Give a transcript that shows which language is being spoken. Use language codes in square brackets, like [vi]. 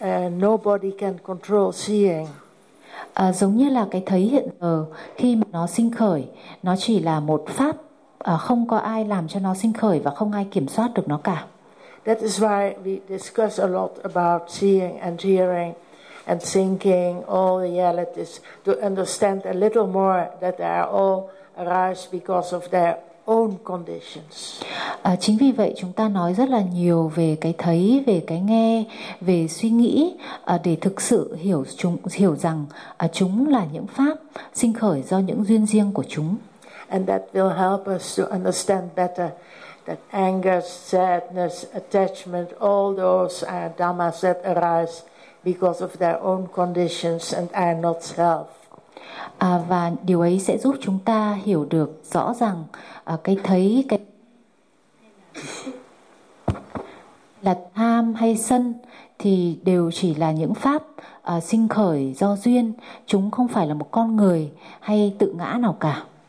[en] Nobody can control seeing. [vi] Giống như là cái thấy hiện giờ, khi mà nó sinh khởi, nó chỉ là một pháp, không có ai làm cho nó sinh khởi và không ai kiểm soát được nó cả. [en] That is why we discuss a lot about seeing and hearing and thinking, all realities, to understand a little more that they are all arise because of their own conditions. [vi] Chính vì vậy chúng ta nói rất là nhiều về cái thấy, về cái nghe, về suy nghĩ, để thực sự hiểu rằng chúng là những pháp sinh khởi do những duyên riêng của chúng. [en] And that will help us to understand better that anger, sadness, attachment, all those are dhammas that arise because of their own conditions and are not self. [vi] Và điều ấy sẽ giúp chúng ta hiểu được rõ rằng cái thấy, cái là tham hay sân thì đều chỉ là những pháp sinh khởi do duyên, chúng không phải là một con người hay tự ngã nào cả.